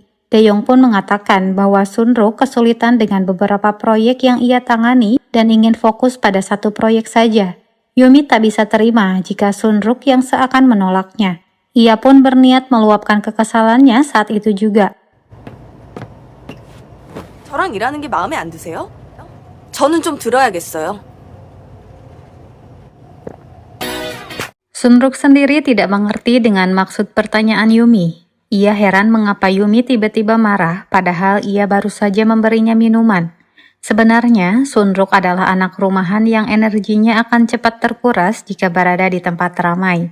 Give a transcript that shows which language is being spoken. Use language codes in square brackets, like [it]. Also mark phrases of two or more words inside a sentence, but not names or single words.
[id] Dae-yong pun mengatakan bahwa Sunruk kesulitan dengan beberapa proyek yang ia tangani dan ingin fokus pada satu proyek saja. Yumi tak bisa terima jika Sunruk yang seakan menolaknya. Ia pun berniat meluapkan kekesalannya saat itu juga. [ko] 저랑 일하는 게 마음에 안 드세요? 저는 좀 들어야겠어요. [id] Sunruk sendiri tidak mengerti dengan maksud pertanyaan Yumi. Ia heran mengapa Yumi tiba-tiba marah padahal ia baru saja memberinya minuman. Sebenarnya, Sunruk adalah anak rumahan yang energinya akan cepat terkuras jika berada di tempat ramai.